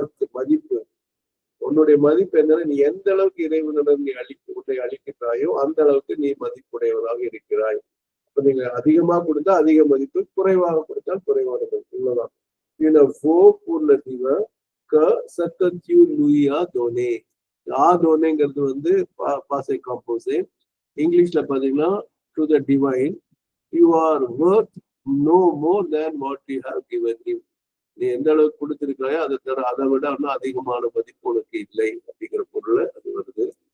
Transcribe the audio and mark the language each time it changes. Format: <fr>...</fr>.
<ta>மதிப்பு, உன்னுடைய மதிப்பு என்னன்னா நீ எந்த அளவுக்கு இறைவனிடம் நீ உன்னை அளிக்கிறாயோ அந்த அளவுக்கு நீ மதிப்புடையவராக இருக்கிறாய். இப்ப நீங்க அதிகமா கொடுத்தா அதிக மதிப்பு, குறைவாக கொடுத்தால் குறைவான மதிப்பு. இவ்வளவுதான்.</ta> <fr>pour le divin que ce que tu lui as donné.</fr> <ta>donnéங்கிறது வந்து பாசை காம்போசே. இங்கிலீஷ்ல பாத்தீங்கன்னா</ta> <en>To the divine you are worth no more than what you have given him.</en> <ta>நீ எந்த அளவுக்கு கொடுத்திருக்கிறாயோ அதை விட இன்னும் அதிகமான மதிப்பு உனக்கு இல்லை அப்படிங்கிற பொருள் அது வருது.</ta>